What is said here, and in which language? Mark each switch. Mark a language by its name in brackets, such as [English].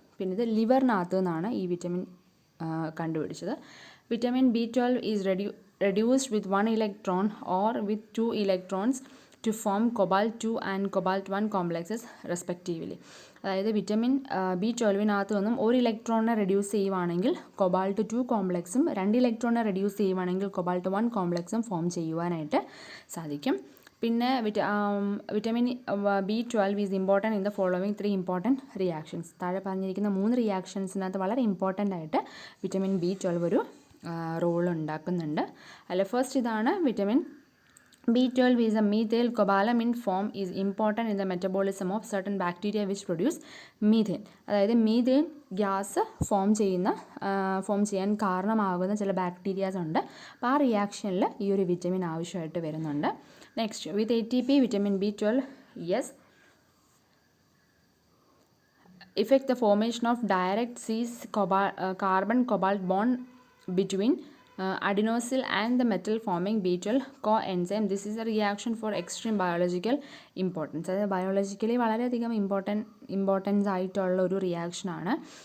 [Malayalam] പിന്നെ ഇത് ലിവറിനകത്ത് നിന്നാണ് ഈ വിറ്റമിൻ കണ്ടുപിടിച്ചത്. [English] Vitamin B12 is reduced with 1 electron or with 2 electrons to form cobalt 2 and cobalt 1 complexes respectively. [Malayalam] അതായത് വിറ്റമിൻ B12 നിന്നും ഒരു ഇലക്ട്രോണിനെ റെഡ്യൂസ് ചെയ്യുവാണെങ്കിൽ കൊബാൾട്ട് 2 കോംപ്ലക്സും 2 ഇലക്ട്രോണിനെ റെഡ്യൂസ് ചെയ്യുവാണെങ്കിൽ കൊബാൾട്ട് 1 കോംപ്ലക്സും ഫോം ചെയ്യുവാനായിട്ട് സാധിക്കും. [English] പിന്നെ vitamin B12 is important in the following 3 important reactions. [Malayalam] താഴെ പറഞ്ഞിരിക്കുന്ന 3 റിയാക്ഷൻസിനകത്ത് വളരെ ഇമ്പോർട്ടൻ്റ് ആയിട്ട് വിറ്റമിൻ B12 ഒരു റോൾ ഉണ്ടാക്കുന്നുണ്ട്. അല്ല ഫസ്റ്റ് ഇതാണ് [English] Vitamin B12 is a methyl cobalamin form is important in the metabolism of certain bacteria which produce methane. [Malayalam] അതായത് methane gas form ചെയ്യാൻ കാരണമാകുന്ന ചില ബാക്ടീരിയാസ് ഉണ്ട്. അപ്പോൾ ആ റിയാക്ഷനിൽ ഈ ഒരു വിറ്റമിൻ ആവശ്യമായിട്ട് വരുന്നുണ്ട്. [English] Next with ATP vitamin B12 yes effect the formation of direct cis carbon cobalt bond between adenosine and the metal forming B12 coenzyme. This is a reaction for extreme biological importance. [Malayalam] അതായത് biologically വളരെയധികം importance ആയിട്ടുള്ള ഒരു റിയാക്ഷനാണ്.